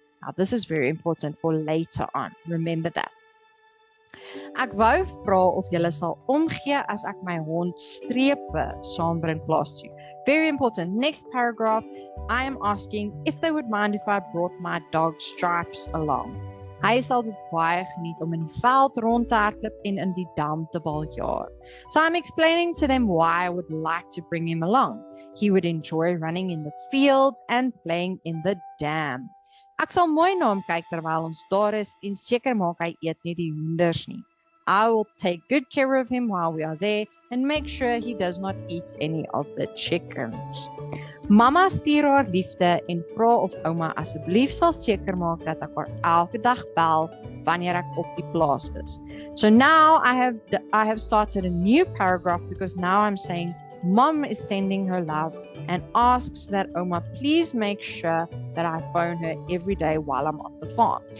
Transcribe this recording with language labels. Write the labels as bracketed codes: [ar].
[en] Now this is very important for later on. Remember that. [af] Ek wou vra of julle sal omgee as ek my hond strepe saambring plaas toe. [en] Very important. Next paragraph, I am asking if they would mind if I brought my dog Stripes along. [af] Hy sal dit baie geniet om in die veld rond te hardloop en in die dam te baljaar. [en] So I'm explaining to them why I would like to bring him along. He would enjoy running in the fields and playing in the dam. [af] Ek sal mooi na hom kyk terwyl ons daar is en seker maak hy eet nie die hoenders nie. [en] I will take good care of him while we are there and make sure he does not eat any of the chickens. [af] Mama stuur haar liefde en vra of ouma asseblief sal seker maak dat ek haar elke dag bel wanneer ek op die plaas is. [en] So now I have started a new paragraph because now I'm saying Mom is sending her love and asks that Oma please make sure that I phone her every day while I'm on the farm.